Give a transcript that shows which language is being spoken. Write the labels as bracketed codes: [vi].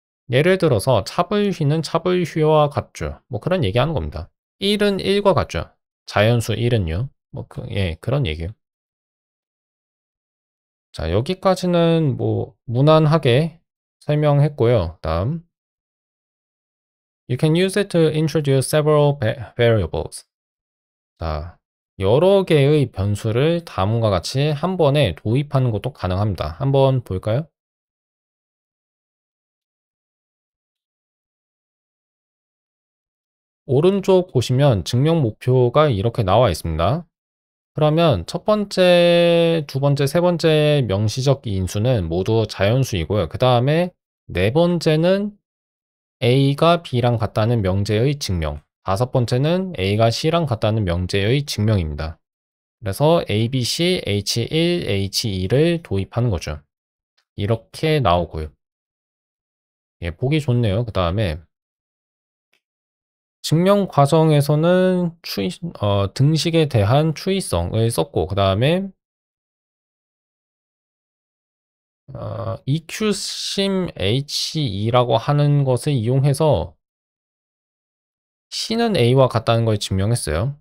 [ko] 예를 들어서 차불휘는 차불휘와 같죠. 뭐 그런 얘기하는 겁니다. 1은 1과 같죠. 자연수 1은요. 예, 그런 얘기예요. 자, 여기까지는 뭐 무난하게 설명했고요. 다음 [en] You can use it to introduce several variables. [ko] 자, 여러 개의 변수를 다음과 같이 한 번에 도입하는 것도 가능합니다. 한번 볼까요? 오른쪽 보시면 증명 목표가 이렇게 나와 있습니다. 그러면 첫 번째, 두 번째, 세 번째 명시적 인수는 모두 자연수이고요. 그 다음에 네 번째는 A가 B랑 같다는 명제의 증명. 다섯 번째는 A가 C랑 같다는 명제의 증명입니다. 그래서 A, B, C, H1, H2를 도입하는 거죠. 이렇게 나오고요. 예, 보기 좋네요. 그 다음에 증명 과정에서는 등식에 대한 추이성을 썼고, 그 다음에 EQSIM H2라고 하는 것을 이용해서 C는 A와 같다는 걸 증명했어요.